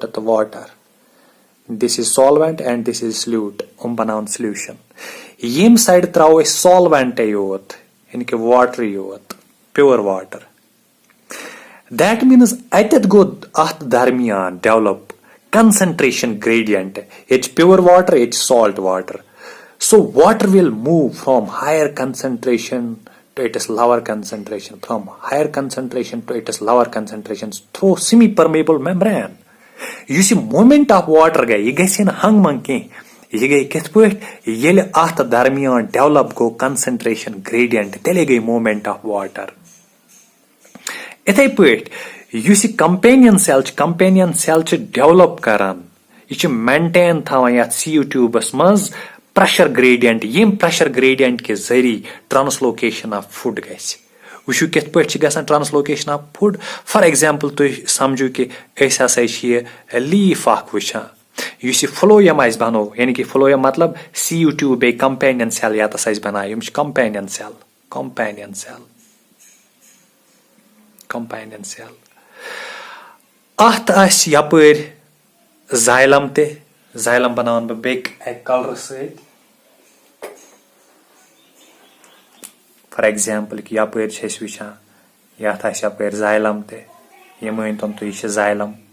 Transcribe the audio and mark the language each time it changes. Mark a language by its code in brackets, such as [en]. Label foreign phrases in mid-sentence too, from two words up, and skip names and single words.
[en] تہٕ water this is solvent and this is solute [ks] یِم بناون سولوٗشن ییٚمہِ سایڈٕ تراوو أسۍ سالوینٹے یوت یعنی کہِ واٹرٕے یوت [en] pure water that means [ks] اتٮ۪تھ گوٚو اتھ درمیان [en] develop concentration gradient [ks] ییٚتہِ چھِ [en] pure water [ks] ییٚتہِ چھِ [en] salt water so water will move from higher concentration to its lower concentration from higher concentration to its lower concentrations through semi-permeable membrane. [ks] یُس یہِ [en] moment of water [ks] گٔے یہِ گژھِ نہٕ ہنگ منگ کینٛہہ یہِ گٔے کِتھ پٲٹھۍ ییٚلہِ اتھ درمیان ڈیولپ گوٚو [en] concentration gradient [ks] تیٚلے گٔے [en] moment of water [ks] اِتھے پٲٹھۍ یُس یہِ [en] companion cell [ks] چھِ ڈیولپ کران یہِ چھِ مینٹین تھاوان یتھ [en] sieve tubes [ks] منٛز [en] pressure gradient [ks] ییٚمہِ [en] pressure gradient [ks] کہِ ذٔریعہٕ [en] translocation of food [ks] گژھِ وٕچھو کِتھ پٲٹھۍ چھِ گژھان [en] translocation of food for example [ks] تُہۍ سمجھو کہِ أسۍ ہسا چھِ یہِ لیٖف اکھ وٕچھان یُس یہِ فلویم آسہِ بنوو یعنی کہِ فلویم مطلب [en] sieve tube [ks] بیٚیہِ [en] companion cell [ks] یتس آسہِ بنایہِ یِم چھِ companion cell اتھ آسہِ یپٲرۍ زایلم تہِ زایلم بناون بہٕ بیٚکہِ اکہِ کلرٕ سۭتۍ [en] for example [ks] کہِ یپٲرۍ چھِ أسۍ وٕچھان یتھ آسہِ یپٲرۍ زایلم تہِ یہِ مٲنۍتون تُہۍ یہِ چھِ زایلم